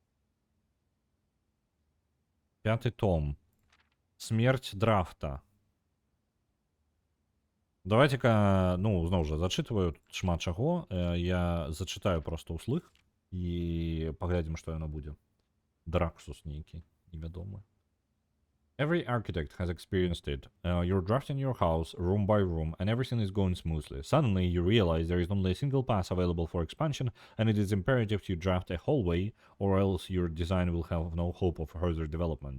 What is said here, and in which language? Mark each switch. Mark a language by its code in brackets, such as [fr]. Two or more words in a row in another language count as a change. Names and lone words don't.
[be] 5-й том. Смерць драфта. Давайте-ка, ну, зноў жа, зачытваю шмат чаго. Я зачытаю проста ўслых і паглядзім, што яно будзе. Драксус нейкі. [en] Every architect has experienced it. You're drafting your house room by room and everything is going smoothly. Suddenly you realize there is only a single path available for expansion and it is imperative to draft a hallway or else your design will have no hope of further development.